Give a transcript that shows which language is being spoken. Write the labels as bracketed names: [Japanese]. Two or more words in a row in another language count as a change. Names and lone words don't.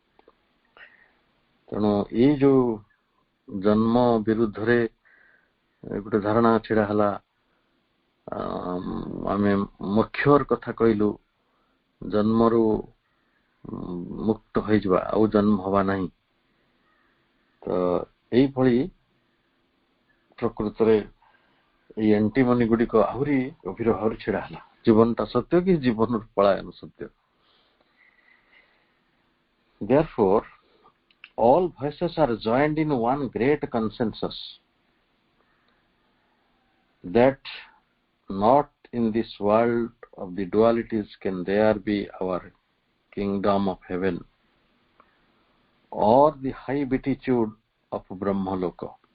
[Odia] ତେଣୁ ଏଇ ଯୋଉ ଜନ୍ମ ବିରୁଦ୍ଧରେ ଗୋଟେ ଧାରଣା ଛିଡା ହେଲା, ଆମେ ମୁଖ୍ୟର କଥା କହିଲୁ, ଜନ୍ମରୁ ମୁକ୍ତ ହେଇଯିବା, ଆଉ ଜନ୍ମ ହବା ନାହିଁ। ତ ଏଇଭଳି ପ୍ରକୃତରେ ଏଇ ଏଣ୍ଟିମନି ଗୁଡିକ ଆହୁରି ଗଭୀର ଭାବରେ ଛିଡା ହେଲା। ଜୀବନଟା ସତ୍ୟ କି ଜୀବନରୁ ପଳାୟନ ସତ୍ୟ? [English] Therefore, all voices are joined in one great consensus that not in this world of the dualities can there be our kingdom of heaven or the high beatitude of Brahmaloka.